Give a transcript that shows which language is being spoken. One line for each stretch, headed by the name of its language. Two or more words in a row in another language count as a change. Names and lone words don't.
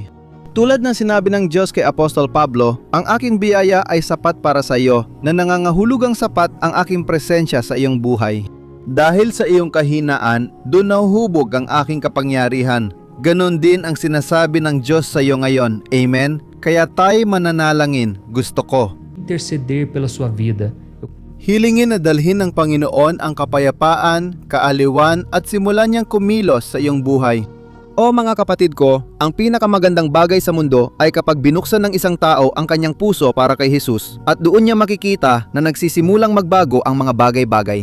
Filipino: Tulad ng sinabi ng Diyos kay Apostol Pablo, ang aking biyaya ay sapat para sa iyo, na nangangahulugang sapat ang aking presensya sa iyong buhay. Dahil sa iyong kahinaan, doon nahuhubog ang aking kapangyarihan. Ganon din ang sinasabi ng Diyos sa iyo ngayon. Amen? Kaya tayo mananalangin, gusto ko.
Portuguese: Interceder pela sua vida.
Filipino: Hilingin na dalhin ng Panginoon ang kapayapaan, kaaliwan at simulan niyang kumilos sa iyong buhay. O mga kapatid ko, ang pinakamagandang bagay sa mundo ay kapag binuksan ng isang tao ang kanyang puso para kay Jesus at doon niya makikita na nagsisimulang magbago ang mga bagay-bagay.